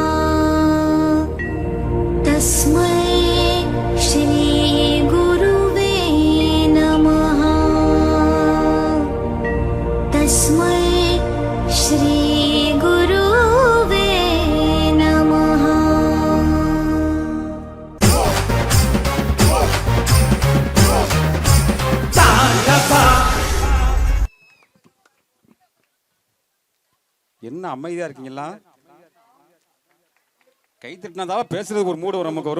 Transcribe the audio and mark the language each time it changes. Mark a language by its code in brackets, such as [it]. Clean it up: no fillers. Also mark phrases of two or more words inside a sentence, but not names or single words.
[sa] तस्मै श्री गुरुवे नमः. तस्मै श्री गुरुवे नमः. [ta] என்ன அமைதியா இருக்கீங்களா? கை தட்டினாதான் பேசுறதுக்கு ஒரு மூடு நமக்கு வரும்.